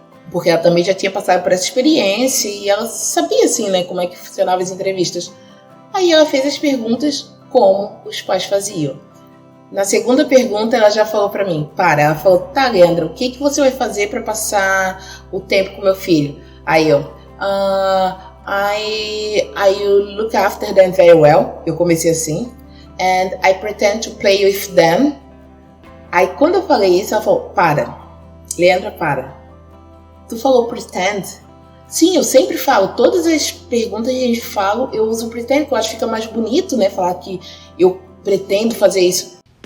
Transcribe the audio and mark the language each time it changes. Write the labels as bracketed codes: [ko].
[pt] Porque ela também já tinha passado por essa experiência e ela sabia, assim, né, como é que funcionavam as entrevistas. Aí ela fez as perguntas como os pais faziam. Na segunda pergunta, ela já falou para mim, ela falou, tá, Leandra, o que você vai fazer para passar o tempo com meu filho? Aí eu, [en] I look after them very well. [pt] Eu comecei assim. [en] And I pretend to play with them. [pt] Aí quando eu falei isso, ela falou, Leandra, tu falou pretend? Sim, eu sempre falo, todas as perguntas que a gente fala, eu uso pretend, porque eu acho que fica mais bonito, né, falar que eu pretendo fazer isso.